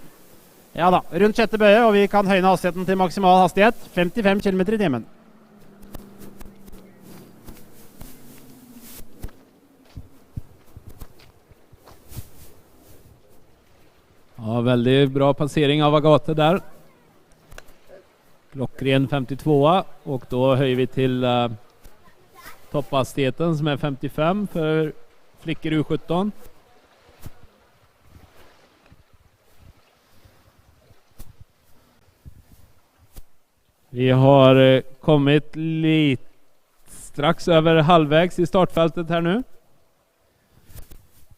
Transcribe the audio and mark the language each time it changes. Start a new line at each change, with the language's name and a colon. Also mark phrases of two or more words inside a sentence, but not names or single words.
Norwegian: Ja da, rundt sjette bøye, og vi kan høyne hastigheten til maksimal hastighet. 55 km i timen. Ja, veldig bra passering av Agathe der.
Swedish: Klockren 52, och då höjer vi till topphastigheten som är 55 för flickor U17. Vi har kommit lite strax över halvvägs i startfältet här nu.